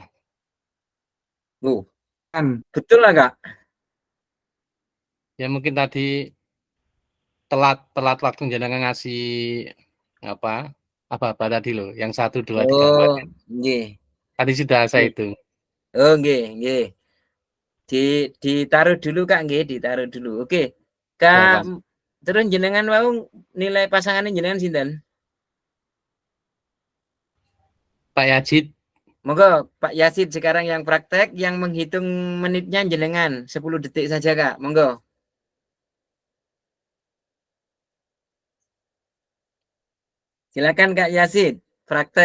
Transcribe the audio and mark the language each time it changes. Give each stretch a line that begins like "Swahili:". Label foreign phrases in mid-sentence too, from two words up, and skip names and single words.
Indonesian: Oh, betul lah Kak? Ya mungkin tadi telat waktu jenengan ngasih apa tadi loh, yang 1, 2, 3, 4. Oh, nggih. Tadi sudah saya hitung. Oh, nggih, nggih. Ditaruh dulu Kak, nggih, ditaruh dulu. Oke. Kak, terus jenengan mau nilai pasangannya
Javanese: jenengan sinten?
Indonesian: Pak Yazid. Monggo Pak Yazid sekarang yang praktek, yang menghitung menitnya jenengan 10 detik saja Kak. Monggo. Silakan Kak Yazid, praktek.